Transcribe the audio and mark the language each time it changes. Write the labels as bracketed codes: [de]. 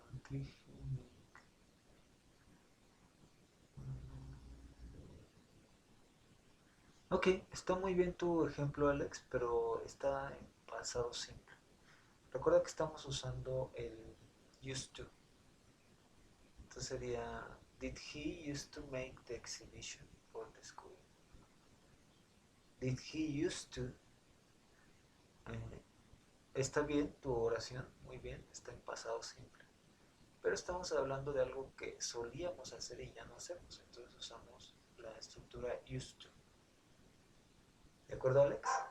[en] Did he make [es] Ok, está muy bien tu ejemplo, Alex, pero está en pasado simple. Recuerda que estamos usando el used to. Entonces sería, [en] Did he used to make the exhibition for the school? Did he used to? [es] Eh, está bien tu oración, muy bien, está en pasado simple. Pero estamos hablando de algo que solíamos hacer y ya no hacemos. Entonces usamos la estructura used to. ¿De acuerdo, Alex?